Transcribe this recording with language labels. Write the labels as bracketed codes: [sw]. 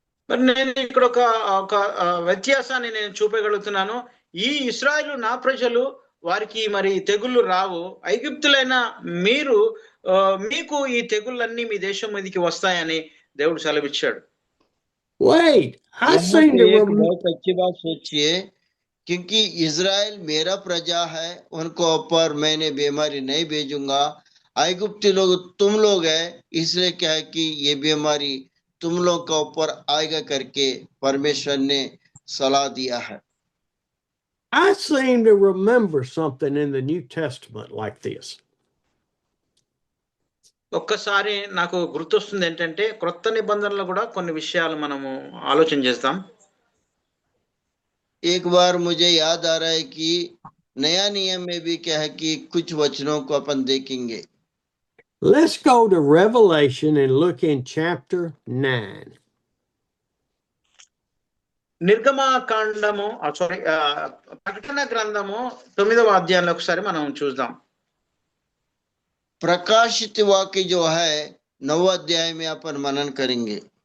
[te] మరి నేను ఇక్కడ ఒక వ్యత్యాసాన్ని నేను చూపగలుగుతున్నాను. ఈ ఇశ్రాయేలు నా ప్రజలు, వారికి మరి తెగుళ్ళు రావు. ఐగుప్తులైన మీరు మీకు ఈ తెగుళ్ళన్నీ మీ దేశం మీదకి వస్తాయని దేవుడు సెలవిచ్చాడు. [en] Wait, I seem to [hi] बहुत अच्छी बात सोचिए, क्योंकि इजराइल मेरा प्रजा है, उनको ऊपर मैंने बीमारी नहीं भेजूंगा। ऐगुप्ती लोग तुम लोग है, इसलिए क्या है कि ये बीमारी तुम लोग का ऊपर आएगा करके परमेश्वर ने सलाह दिया है। [en] I seem to remember something in the New Testament like this. [te] ఒక్కసారి నాకు గుర్తొస్తుంది ఏంటంటే, క్రొత్త నిబంధనలో కూడా కొన్ని విషయాలు మనము ఆలోచన చేస్తాం. [hi] एक बार मुझे याद आ रहा है कि नया नियम में भी क्या है कि कुछ वचनों को अपन देखेंगे। [en] Let's go to Revelation and look in chapter 9. [te] నిర్గమకాండము ప్రకటన గ్రంథము 9వ అధ్యాయంలో ఒకసారి మనం చూద్దాం. [hi] प्रकाशित वाक्य जो है 9वें अध्याय में अपन मनन करेंगे।